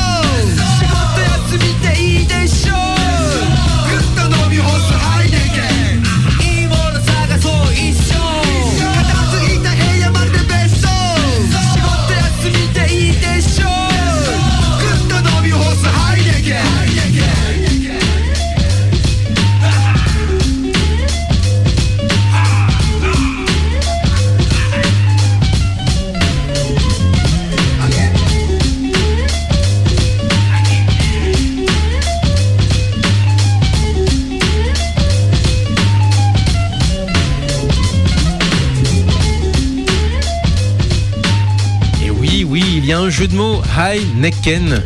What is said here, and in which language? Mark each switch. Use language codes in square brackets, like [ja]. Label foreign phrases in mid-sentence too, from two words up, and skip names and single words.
[ja] 仕事休みでいいでしょぐっと飲み干すハイネケンいいもの探そう一緒片付いた部屋まるで別荘仕事休みでいいでしょぐっと飲み干すハイネケン [fr] Il y a un jeu de mots, Heineken.